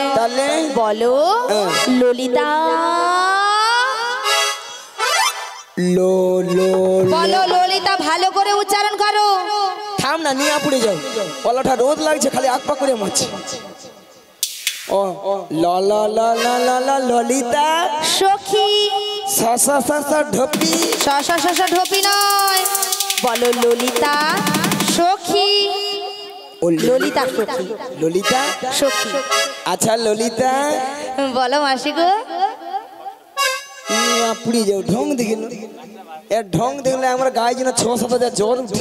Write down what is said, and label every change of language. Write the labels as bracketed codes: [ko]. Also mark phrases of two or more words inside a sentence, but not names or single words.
[bn] তাহলে বলো ললিতা। লো লো বলো ললিতা, ভালো করে উচ্চারণ করো। থাম না, নিয়ে পড়ে যাও, পলাটা রোদ লাগছে, খালি আক পা করে মারছে। ও ল ল ল ল ল ল ললিতা সখী। সা সা সা সা ঢপি। সা ঢোপি নয়, বলো ললিতা সখী। ও ললিতা সখী। ললিতা সখী। আচ্ছা ললিতা বলো মাসি গো। নিয়ে পুড়ে যাও, ঢং দেখিল, এর ঢং দেখলে আমার গায়ে যেন 6-7 হাজার জ্বর উঠে।